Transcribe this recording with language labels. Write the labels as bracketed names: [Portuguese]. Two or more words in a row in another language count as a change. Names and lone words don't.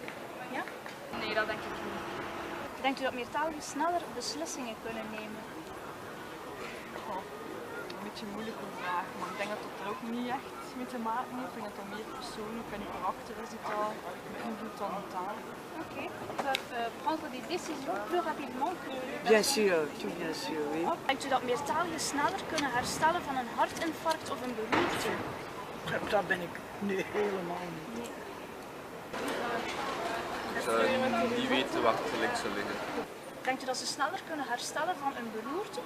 [Dutch] Ja? Nee, dat denk ik niet. Denkt u dat meertaligen sneller beslissingen kunnen nemen? Een beetje een moeilijke vraag, maar ik denk dat het er ook niet echt mee te maken heeft. Ik denk dat het meer persoonlijk en je karakter is die dat beïnvloedt dan de taal. Oké. [French] Peuvent prendre des décisions plus rapidement que les Bien sûr, tout bien sûr, oui. [Dutch] Denkt u dat meertaligen sneller kunnen herstellen van een hartinfarct of een beroerte? Dat ben ik helemaal niet. Nee. Ik zou niet weten waar het link zou liggen. Denkt u dat ze sneller kunnen herstellen van een beroerte?